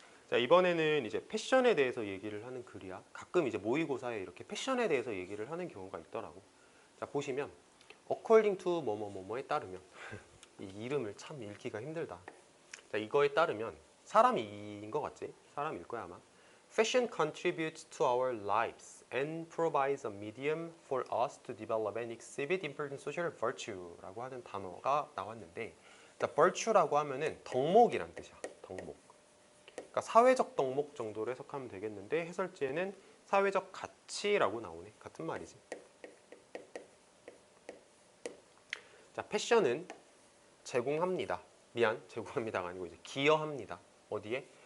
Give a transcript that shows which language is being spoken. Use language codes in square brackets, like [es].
[ko] 자, 이번에는 이제 패션에 대해서 얘기를 하는 글이야. 가끔 이제 모의고사에 이렇게 패션에 대해서 얘기를 하는 경우가 있더라고. 자, 보시면 according to 뭐뭐뭐뭐에 따르면 이 이름을 참 읽기가 힘들다. 자, 이거에 따르면 사람인 것 같지? 사람일 거야 아마. [en] Fashion contributes to our lives and provides a medium for us to develop and exhibit important social virtue [ko] 라고 하는 단어가 나왔는데, 자, virtue라고 하면은 덕목이란 뜻이야. 덕목. 그러니까 사회적 덕목 정도로 해석하면 되겠는데, 해설지에는 사회적 가치라고 나오네. 같은 말이지. 자, 패션은 제공합니다. 제공합니다가 아니고 이제 기여합니다. 어디에?